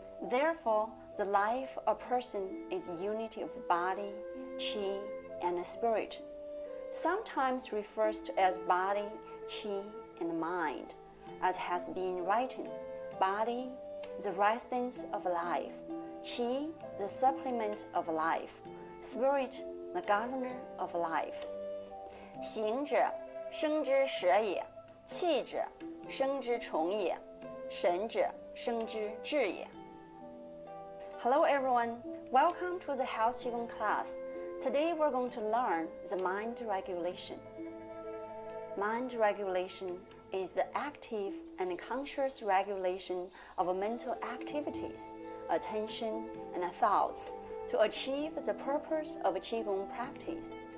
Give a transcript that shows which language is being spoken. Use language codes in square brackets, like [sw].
[en] Therefore, the life of a person is a unity of body, Qi, and spirit, sometimes referred to as body, Qi, and mind. As has been written, body, the residence of life, Qi, the supplement of life, spirit, the governor of life. [zh] 形者，生之舍也；气者，生之虫也；神者，生之志也。 [en] Hello everyone, welcome to the House Qigong class. Today we're going to learn the mind regulation. Mind regulation is the active and conscious regulation of mental activities, attention, and thoughts to achieve the purpose of Qigong practice.